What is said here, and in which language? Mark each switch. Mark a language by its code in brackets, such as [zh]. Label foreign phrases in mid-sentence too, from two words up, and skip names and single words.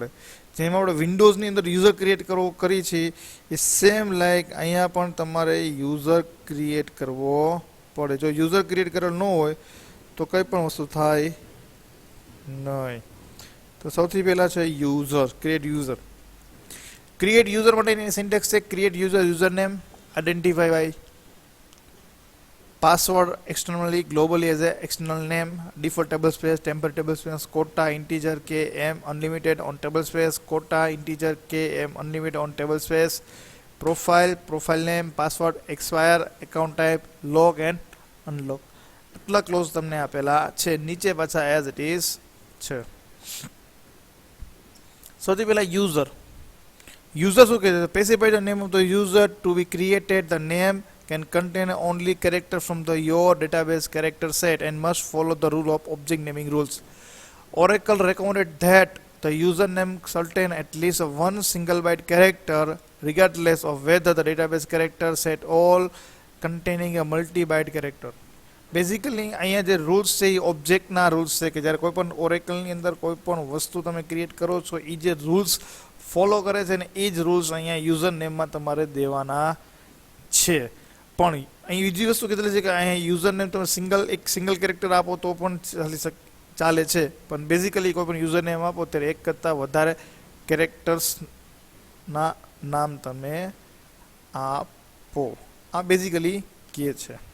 [gu] જેમ આપણે વિન્ડોઝની અંદર [en] user create [gu] કરી છે એ [en] same like [gu] અહીંયા પણ તમારે [en] user create [gu] કરવો પડે. જો [en] user create [gu] કરેલો ન હોય તો કંઈ પણ વસ્તુ થાય નહીં. તો સૌથી પહેલાં છે યુઝર, [en] create user. create user [gu] માટેની સિન્ટેક્સ છે [en] create user user name identify by password externally globally as a external name default table space temporary table space quota integer km unlimited on table space quota integer km unlimited on table space profile name password expire account type log and unlock [gu] આટલા ક્લોઝ તમને આપેલા છે નીચે પાછા [en] as it is છે [gu] સૌથી પહેલા યુઝર શું કહે છે [en] specify the name of the user to be created the name can contain only character from the your database character set and must follow the rule of object naming rules. Oracle recommended that the username contain at least one single byte character regardless of whether the database character set all containing a multi-byte character. [gu] બેઝિકલી અહીંયા જે રૂલ્સ છે એ ઓબ્જેક્ટના રૂલ્સ છે કે જ્યારે કોઈ પણ ઓરેકલની અંદર કોઈ પણ વસ્તુ તમે ક્રિએટ કરો છો એ જે [en] rules follow [gu] કરે છે ને એ જ રૂલ્સ અહીંયા [en] user name [gu] તમારે દેવાના છે પણ અહીં બીજી વસ્તુ કીધેલી છે કે અહીંયા [en] user name [gu] તમે એક [en] single character [gu] આપો તો પણ ચાલે છે પણ બેઝિકલી કોઈ પણ [en] user name [gu] આપો ત્યારે એક કરતાં વધારે કેરેક્ટર્સના નામ તમે આપો આ બેઝિકલી કહે છે